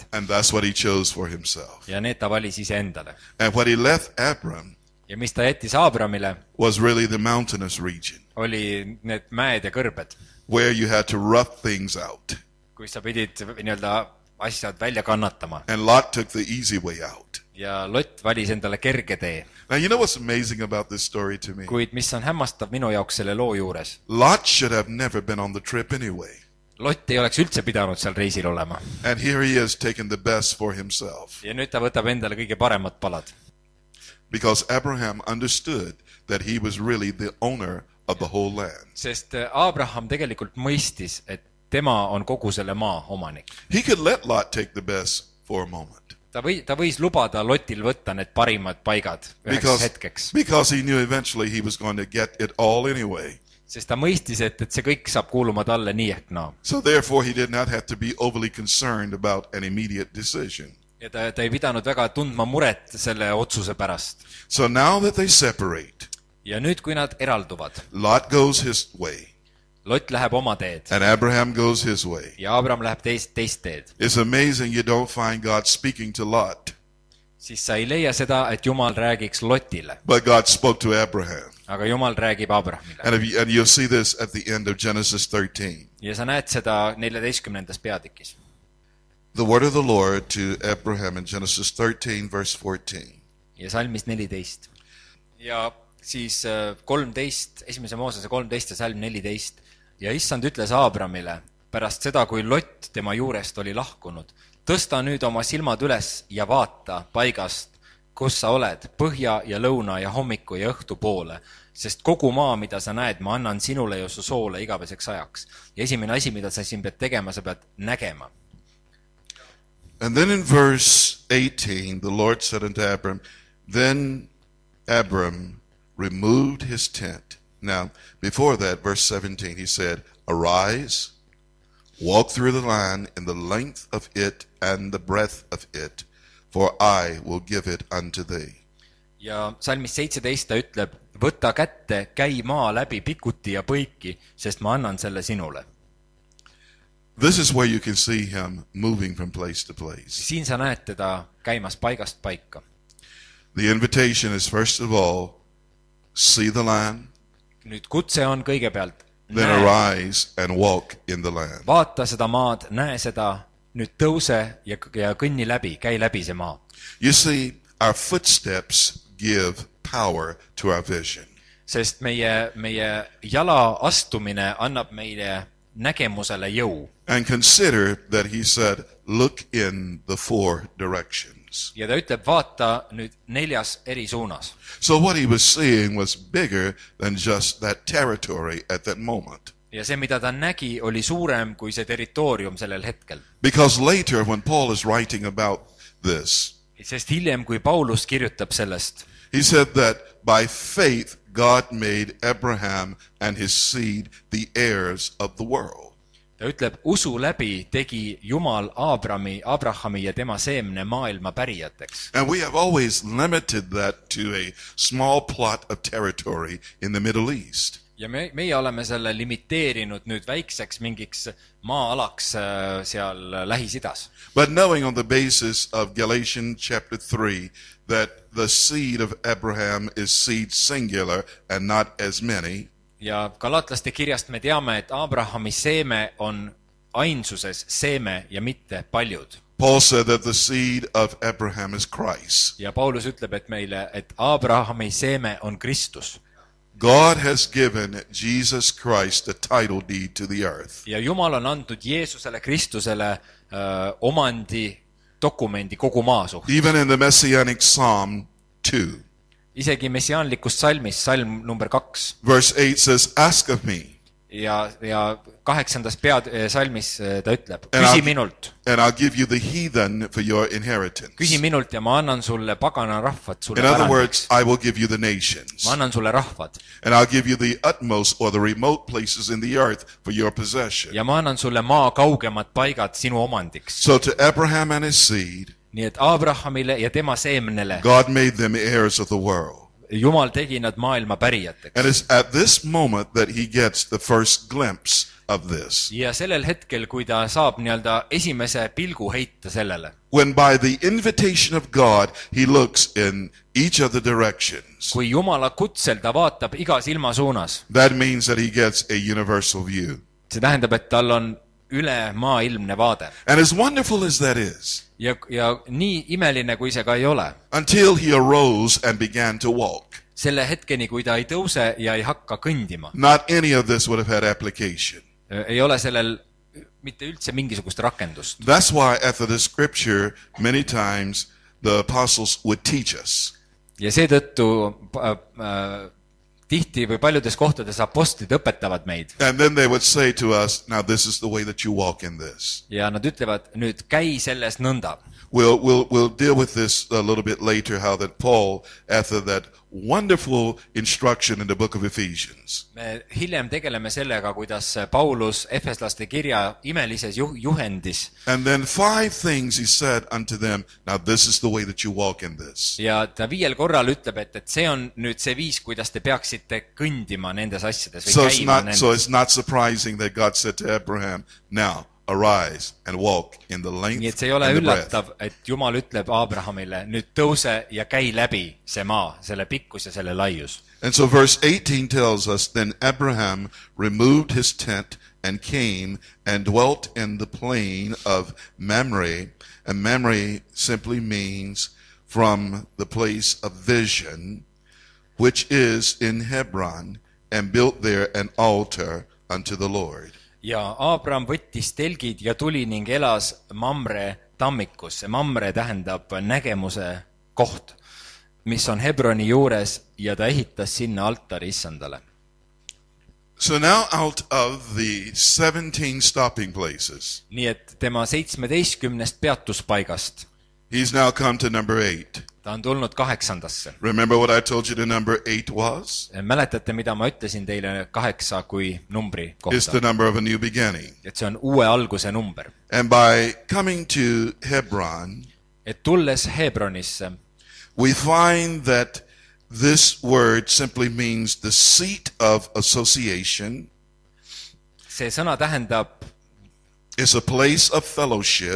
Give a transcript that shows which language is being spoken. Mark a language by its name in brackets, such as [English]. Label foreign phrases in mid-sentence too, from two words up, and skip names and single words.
[English] And that's what he chose for himself. [Estonian] ja need ta valis iseendale. [English] And what he left Abram [Estonian] Ja mis ta jättis Abramile, [English] was really the mountainous region, [Estonian] oli need mäed ja kõrbed, [English] where you had to rough things out. [Estonian] kus sa pidid nii-öelda asjad välja kannatama. [English] And Lot took the easy way out. [Estonian] Ja Lot valis endale kerge tee. [English] Now, you know what's amazing about this story to me? [Estonian] Kuid mis on hämmastav minu jaoks selle loo juures? [English] Lot should have never been on the trip anyway. [Estonian] Lot ei oleks üldse pidanud seal reisil olema. [English] And here he is taking the best for himself. [Estonian] Ja nüüd ta võtab endale kõige paremad palad. [English] Because Abraham understood that he was really the owner of the whole land. [Estonian] Sest Abraham tegelikult mõistis, et tema on kogu selle maa omanik. [English] He could let Lot take the best for a moment. [Estonian] Ta võis lubada Lotil võtta need parimad paigad üheks hetkeks. [English] Because he knew eventually he was going to get it all anyway. [Estonian] Sest ta mõistis, et see kõik saab kuuluma talle nii ehk naa. [English] So therefore he did not have to be overly concerned about an immediate decision. [Estonian] Ja ta ei pidanud väga tundma muret selle otsuse pärast. [English] So now that they separate, [Estonian] ja nüüd, kui nad eralduvad, [English] Lot goes his way. [Estonian] Lot läheb oma teed. [English] And Abraham goes his way. [Estonian] Ja Abraham läheb teist teed. [English] It's amazing you don't find God speaking to Lot. [Estonian] Siis sa ei leia seda, et Jumal räägiks Lotile. [English] But God spoke to Abraham. [Estonian] Aga Jumal räägib Abrahamile. [English] And you'll see this at the end of Genesis 13. [Estonian] Ja sa näed seda 14. peatükis. [English] The word of the Lord to Abraham in Genesis 13 verse 14. [Estonian] Ja salmis 14. Ja siis 13, esimese Moosese 13 ja salm 14. Ja issand ütles Abramile pärast seda, kui Lot tema juurest oli lahkunud: tõsta nüüd oma silmad üles ja vaata paigast, kus sa oled, põhja ja lõuna ja hommiku ja õhtu poole, sest kogu maa, mida sa näed, ma annan sinule ja su soole igaveseks ajaks. Ja esimene asi, mida sa siin pead tegema, sa pead nägema. [English] And then in verse 18, the Lord said unto Abram, then Abram removed his tent. Now, before that, verse 17, he said, arise, walk through the land in the length of it and the breadth of it, for I will give it unto thee. [Estonian] Ja salmis 17 ta ütleb: võta kätte, käi maa läbi pikuti ja põiki, sest ma annan selle sinule. [English] This is where you can see him moving from place to place. [Estonian] Siin sa näed teda käimas paigast paika. [English] The invitation is first of all, see the land. [Estonian] Nüüd kutse on kõigepealt: [English] Then arise and walk in the land. [Estonian] Vaata seda maad, näe seda, nüüd tõuse ja kõnni läbi, käi läbi see maa. [English] You see, our footsteps give power to our vision. [Estonian] Sest meie jala astumine annab meile nägemusele jõu. [English] And consider that he said, look in the 4 directions. [Estonian] Ja ta ütleb, vaata nüüd 4 eri suunas. [English] So what he was seeing was bigger than just that territory at that moment. [Estonian] Ja see, mida ta nägi, oli suurem kui see territoorium sellel hetkel. [English] Because later when Paul is writing about this, [Estonian] sest hiljem, kui Paulus kirjutab sellest, [English] he said that by faith God made Abraham and his seed the heirs of the world. [Estonian] Ta ütleb, usu läbi tegi Jumal Abrahami ja tema seemne maailma pärijateks. [English] And we have always limited that to a small plot of territory in the Middle East. [Estonian] Ja meie oleme selle limiteerinud nüüd väikseks mingiks maa-alaks seal Lähis-Idas. [English] But knowing on the basis of Galatians chapter 3 that the seed of Abraham is seed singular and not as many. [Estonian] Ja Galatlaste kirjast me teame, et Abrahami seeme on ainsuses seeme ja mitte paljud. [English] Paul said that the seed of Abraham is Christ. [Estonian] Ja Paulus ütleb, et meile, et Abrahami seeme on Kristus. [English] God has given Jesus Christ a title deed to the earth. [Estonian] Ja Jumal on andnud Jeesusele Kristusele omandi dokumendi kogu maa suhtes. [English] Even in the Messianic Psalm 2. [Estonian] Isegi messiaanlikus salmis, salm number 2. [English] Verse 8 says, ask of me. [Estonian] Ja 8. salmis ta ütleb, küsi minult. [English] And I'll give you the heathen for your inheritance. [Estonian] Küsi minult ja ma annan sulle pagana rahvad sulle [English] In other [Estonian] pärandaks. [English] words, I will give you the nations. [Estonian] Ma annan sulle rahvad. [English] And I'll give you the utmost or the remote places in the earth for your possession. [Estonian] Ja ma annan sulle maa kaugemad paigad sinu omandiks. [English] So to Abraham and his seed, [Estonian] nii et Abrahamile ja tema seemnele [English] God made them heirs of the world. [Estonian] Jumal tegi nad maailma pärijateks. [English] And it's at this moment that he gets the first glimpse of this. [Estonian] Ja sellel hetkel, kui ta saab nii-öelda esimese pilgu heita sellele. [English] When by the invitation of God, he looks in each of the directions. [Estonian] Kui Jumala kutsel ta vaatab igas ilma suunas. [English] That means that he gets a universal view. [Estonian] See tähendab, et tal on üle maailmne vaade. [English] And as wonderful as that is, [Estonian] ja nii imeline, kui see ka ei ole. [English] Until he arose and began to walk. [Estonian] Selle hetkeni, kui ta ei tõuse ja ei hakka kõndima. [English] Not any of this would have had application. [Estonian] Ei ole sellel mitte üldse mingisugust rakendust. [English] That's why after the scripture, many times the apostles would teach us. [Estonian] Ja seetõttu tihti või paljudes kohtades apostlid õpetavad meid [English] And then they would say to us, now this is the way that you walk in this. [Estonian] ja nad ütlevad, nüüd käi selles nõnda. [English] We'll deal with this a little bit later, how that Paul, after that wonderful instruction in the book of Ephesians, [Estonian] Me hiljem tegeleme sellega, kuidas Paulus Efeslaste kirja imelises juhendis [English] and then 5 things he said unto them, now this is the way that you walk in this. [Estonian] ja ta 5 korral ütleb, et see on nüüd see viis, kuidas te peaksite kõndima nendes asjades või [English] So [Estonian] käima nendes. [English] it's not surprising that God said to Abraham, now arise and walk in the length [Estonian] Nii et see ei ole [English] and the breadth. [Estonian] üllatav, et Jumal ütleb Abrahamile, nüüd tõuse ja käi läbi see maa, selle pikkus ja selle laius. [English] And so verse 18 tells us, then Abraham removed his tent and came and dwelt in the plain of Mamre. And Mamre simply means from the place of vision, which is in Hebron, and built there an altar unto the Lord. [Estonian] Ja Abraham võttis telgid ja tuli ning elas Mamre tammikus. See Mamre tähendab nägemuse koht, mis on Hebroni juures ja ta ehitas sinna altari issandale. [English] So now out of the 17 stopping places, [Estonian] Nii et tema 17 peatuspaigast [English] he's now come to number 8. [Estonian] ta on tulnud 8. [English] Remember what I told you the number 8 was? [Estonian] Mäletate, mida ma ütlesin teile 8 kui numbri [English] It's the [Estonian] kohta? [English] number of a new beginning. [Estonian] Et see on uue alguse number. [English] And by coming to Hebron, [Estonian] Et tulles Hebronisse, [English] we find that this word simply means the seat of association. [Estonian] see sõna tähendab, [English] It's a place of fellowship.